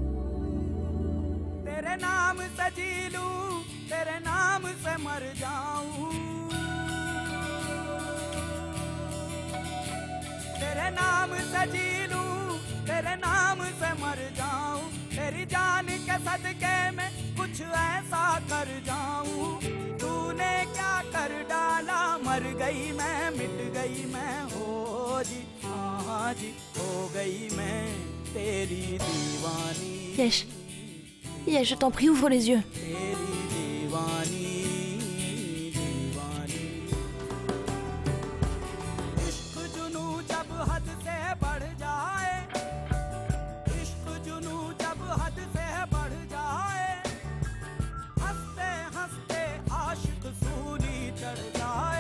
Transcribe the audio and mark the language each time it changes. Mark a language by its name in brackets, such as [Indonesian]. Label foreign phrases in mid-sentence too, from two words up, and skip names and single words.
[Hindi] तेरे नाम से जी लूं, तेरे नाम से मर जाऊं, तेरे नाम से जी लूं, तेरे नाम से मर जाऊं, तेरी जान के सदके में कुछ ऐसा कर जाऊं। तूने क्या कर डाला, मर गई मैं, मिट गई मैं, हो जी हाँ जी, हो गई मैं तेरी दीवानी, [French] Yesh. Yesh, je t'en prie, ouvre les yeux. [Hindi] तेरी दीवानी दीवानी। इश्क जुनू जब हद से बढ़ जाए, इश्क जुनू जब हद से बढ़ जाए, हंसते हंसते आशिक सूली चढ़ जाए।